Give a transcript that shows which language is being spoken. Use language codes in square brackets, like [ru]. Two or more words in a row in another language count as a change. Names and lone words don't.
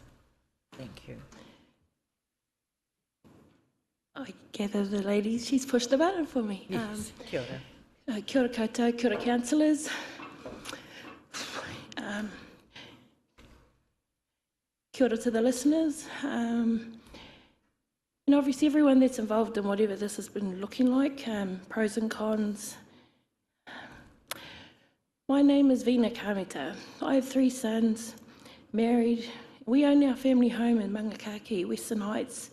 [en] Thank you. I gather the ladies, she's pushed the button for me. Yes, [mi] kia ora. Kia ora koutou, kia ora councillors. Kia ora [en] to the listeners. And obviously everyone that's involved in whatever this has been looking like, pros and cons. My name is Veena Kamita. I have 3 sons, married. We own our family home in Mangakaki, Western Heights.